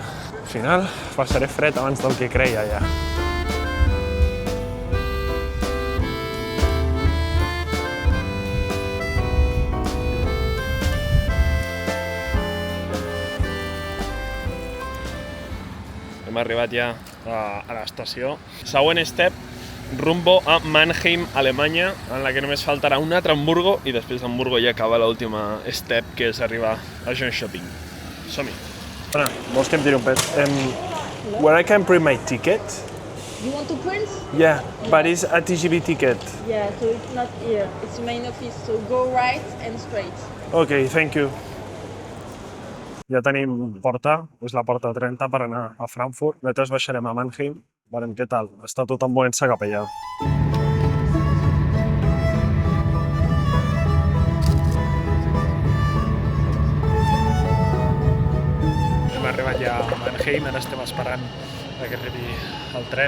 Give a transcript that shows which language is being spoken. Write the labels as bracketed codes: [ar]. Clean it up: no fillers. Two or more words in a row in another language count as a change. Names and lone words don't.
[ca] Al final passaré fred abans del que creia, ja. Hem arribat ja a l'estació. Següent step, rumbo a Mannheim, Alemanya, en la que només faltarà un altre Hamburgo i després d'Hamburgo ja acaba l'última step, que és arribar a Jönköping. Som-hi. Anna, vols que em tiri un pet? [en] Where I can print my ticket? You want to print? Yeah, but it's a TGV ticket. Yeah, so it's not here. It's the main office, so go right and straight. Okay, thank you. [ca] Ja tenim porta, és la porta 30 per anar a Frankfurt. Nosaltres baixarem a Mannheim, veurem què tal. Està tot movent-se cap allà. Hem arribat ja a Mannheim, ara estem esperant que arribi el tren.